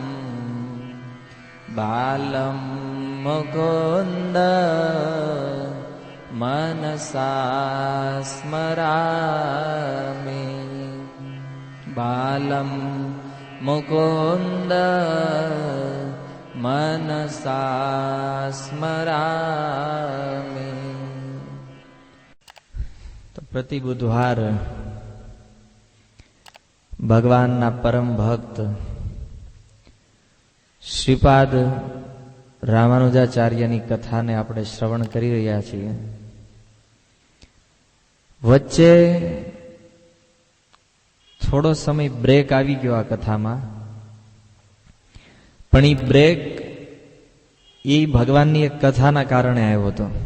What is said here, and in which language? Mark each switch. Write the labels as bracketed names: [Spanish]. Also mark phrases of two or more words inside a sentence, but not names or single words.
[Sanskrit] बालं मुकुन्द मनसा स्मरामि बालं मुकुन्द मनसा स्मरामि। [Gujarati] તો પ્રતિ બુધવાર ભગવાનના પરમ ભક્ત શ્રીપાદ रामानुजाचार्यની કથાને આપણે શ્રવણ કરી રહ્યા છીએ। વચ્ચે થોડો સમય બ્રેક આવી ગયો આ કથામાં, પણ એ બ્રેક એ ભગવાનની એક કથાના કારણે આવ્યો હતો।